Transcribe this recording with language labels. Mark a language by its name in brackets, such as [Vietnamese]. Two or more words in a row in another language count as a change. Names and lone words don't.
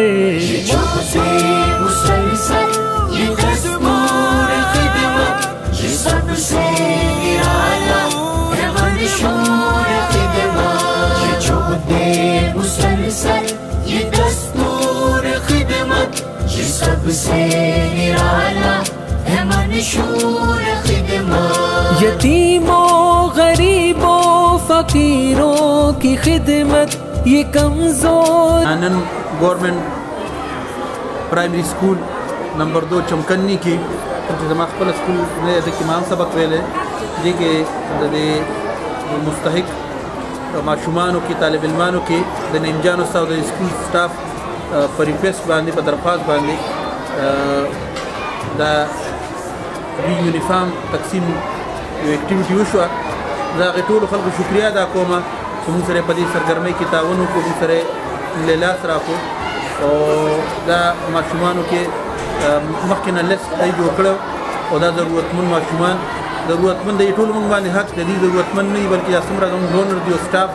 [Urdu] یہ جوہد مسلسل یہ دستور خدمت یہ سب سے نرالا ہے منشور خدمت یہ جوہد مسلسل یہ دستور خدمت یہ سب سے نرالا ہے منشور خدمت یتیموں غریبوں فقیروں کی خدمت یہ کمزور [Pashto] نن گورنمنٹ پرائمری سکول نمبر 2 چمکنی کی زما خپل سکول نه د امام سبق ویلې دي کې د مستحق ماشومانو کې طالب علمانو کې د نینجانو سره د سکول سټاف په ریکویسټ باندې په درخواست باندې دا یونیفارم تقسیم یو اکټیویټي وشوه زه هغې ټولو خلکو شکریه ادا کوم چې موږ سره په دې سرګرمۍ کې تعاون وکړو موږ سره له لاس راکړو او دا ماشومانو کې مخکې نه لیست دی جوړ کړی او دا ضرورتمند ماشومان ضرورتمند دی ټول موږ باندې حق دی ضرورتمند نه وي بلکې دا څومره زموږ ډونر دي او سټاف